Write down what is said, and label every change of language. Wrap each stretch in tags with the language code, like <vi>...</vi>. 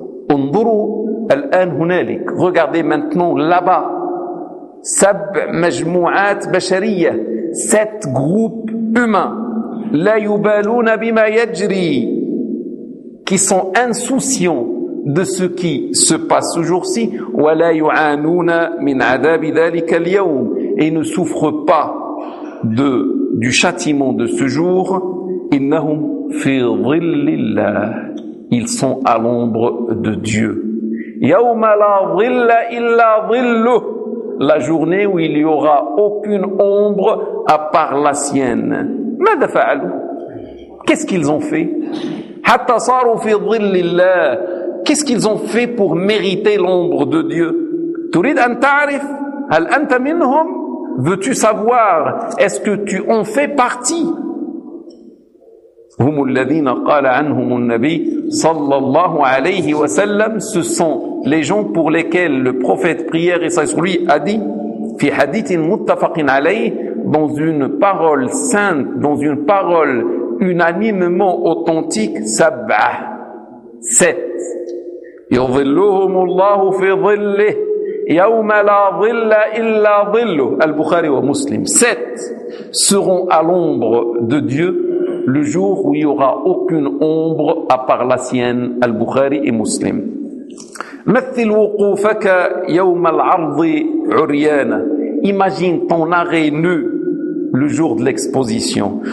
<ar>Unduru الآن هنالك.</ar> <fr>Regardez maintenant là-bas.</fr> <ar>سبع مجموعات بشرية.</ar> <fr>Sept groupes humains.</fr> <ar>لا يبالون بما يجري.</ar> <fr>Qui sont insouciants de ce qui se passe ce jour-ci.</fr> <ar>ولا يعانون من عذاب ذلك اليوم.</ar> <fr>Et ne souffrent pas de, du châtiment de ce jour.</fr> <ar>إنهم في ظل الله.</ar> <fr>Ils sont à l'ombre de Dieu.</fr> <ar>يوم لا ظل إلا ظله.</ar> <fr>La journée où il n'y aura aucune ombre à part la sienne.</fr> <ar>ماذا فعلوا?</ar> <fr>Qu'est-ce qu'ils ont fait?</fr> <ar>حتى صاروا في ظل الله.</ar> <fr>Qu'est-ce qu'ils ont fait pour mériter l'ombre de Dieu?</fr> <ar>تريد أن تعرف هل أنت منهم?</ar> <fr>Veux-tu savoir? Est-ce que tu en fais partie?</fr> <ar>هم الذين قال عنهم النبي صلى الله عليه وسلم.</ar> <fr>Ce sont les gens pour lesquels le prophète prière et sur lui a dit</fr> <ar>في حديث متفق عليه,</ar> <fr>dans une parole sainte, dans une parole unanimement authentique,</fr> <ar>سبعة,</ar> <fr>sept.</fr> <ar>يظلهم الله في ظله يوم لا ظل إلا ظله, البخاري ومسلم.</ar> <fr>Sept seront à l'ombre de Dieu le jour où il n'y aura aucune ombre à part la sienne, البخاري et مسلم.</fr> <ar>مثل وقوفك يوم العرض عريانا,</ar> <fr>imagine ton arrêt nu le jour de l'exposition.</fr>